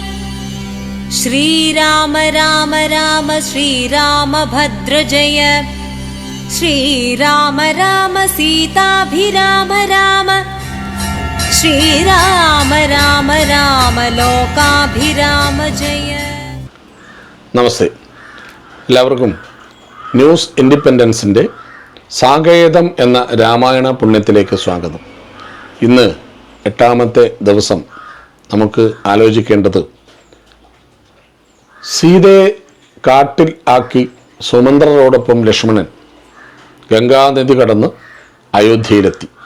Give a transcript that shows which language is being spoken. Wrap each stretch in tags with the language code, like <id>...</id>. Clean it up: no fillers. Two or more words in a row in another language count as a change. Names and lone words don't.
<sa>श्रीराम राम राम श्रीरामभद्र जय। श्रीराम राम सीताभिराम राम। श्रीराम राम राम लोकाभिराम जय।</sa> <ml>നമസ്തേ, എല്ലാവർക്കും ന്യൂസ് ഇൻഡിപെൻഡൻസിൻ്റെ സാകേതം എന്ന രാമായണ പുണ്യത്തിലേക്ക് സ്വാഗതം. ഇന്ന് 8ാമത്തെ ദിവസം നമുക്ക് ആലോചിക്കേണ്ടത് സീതയെ കാട്ടിൽ ആക്കി സുമന്ത്രരോടൊപ്പം ലക്ഷ്മണൻ ഗംഗാനദി കടന്ന് അയോധ്യയിലെത്തി.</ml>